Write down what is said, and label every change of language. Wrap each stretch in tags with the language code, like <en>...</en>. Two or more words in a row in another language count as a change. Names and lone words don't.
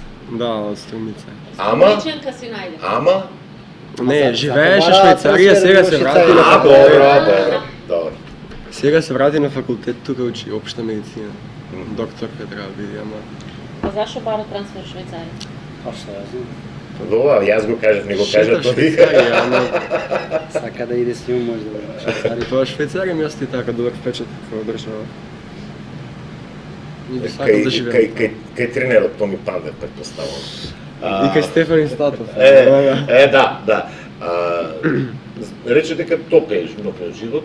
<mk>Да, од Струмица. Ама? Личенка си најде. Ама? Не, за живееше Бара, Швајцарија, трансфер сега во се Швајцарија. врати на А, факултет. добро. Сега се врати на факултет, тука учи општа медицина. Доктор треба биде, ама А зашо бара трансфер во Швајцарија?</mk> <hr>Pa šta ja znam.</hr> <mk>Добро, јас го кажав, не го кажа Шета тој. Швајцарија, ама</mk> <hr>Saka da ide s njom možda u Švajcariju.</hr> <mk>тоа Швајцарија ми остави така добар впечаток во држава. Не би сакал да живеам. Кај тренерот Томи Пандер, предпоставувам. И кај Стефан Статов. Да. Рече дека топ е живот,</mk>